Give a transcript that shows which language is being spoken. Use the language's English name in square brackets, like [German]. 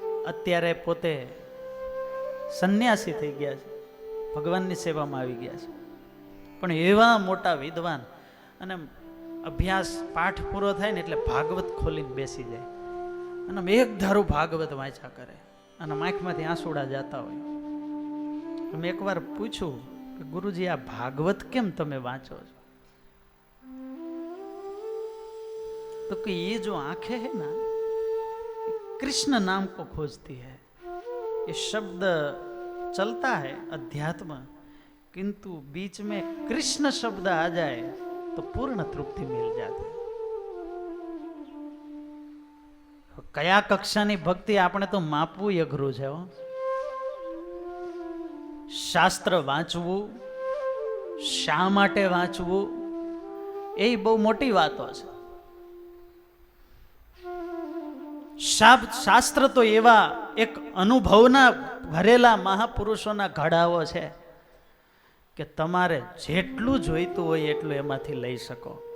[Gujarati] અત્યારે પોતે સંન્યાસી થઈ ગયા છે, ભગવાનની સેવામાં આવી ગયા છે, પણ એવા મોટા વિદ્વાન, અને અભ્યાસ પાઠ પૂરો થાય ને એટલે ભાગવત ખોલીને બેસી જાય અને એક ધારું ભાગવત વાંચ્યા કરે અને આંખમાંથી આંસુડા જતા હોય. મેં એકવાર પૂછ્યું કે ગુરુજી આ ભાગવત કેમ તમે વાંચો છો? [Hindi] तो कि ये जो आंखें है ना, कृष्ण नाम को खोजती है. ये शब्द चलता है अध्यात्म, किंतु बीच में कृष्ण शब्द आ जाए तो पूर्ण तृप्ति मिल जाती है. [Gujarati] कया कक्षानी भक्ति आपने तो मापવું અઘરું છે. શાસ્ત્ર વાંચવું, શા માટે વાંચવું, એ બહુ મોટી વાતો છે. શાસ્ત્ર તો એવા એક અનુભવના ભરેલા મહાપુરુષોના ઘડાઓ છે કે તમારે જેટલું જોઈતું હોય એટલું એમાંથી લઈ શકો.